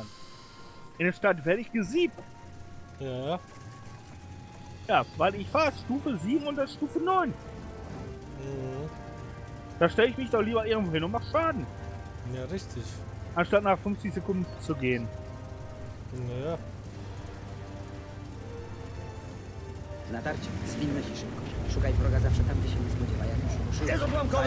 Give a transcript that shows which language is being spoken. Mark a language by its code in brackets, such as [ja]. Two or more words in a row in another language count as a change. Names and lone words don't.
[de] In der Stadt werde ich gesiebt. Ja. Ja, weil ich fahre Stufe 7 und das Stufe 9. Mhm. Da stelle ich mich doch lieber irgendwo hin und mach Schaden. Ja, richtig. Anstatt nach 50 Sekunden zu gehen. Ja. [pl] W natarciu zwinno się szybko. Szukaj wroga zawsze tam, gdzie się nie spodziewa. Jak już ruszysz, Jest odłamkowy!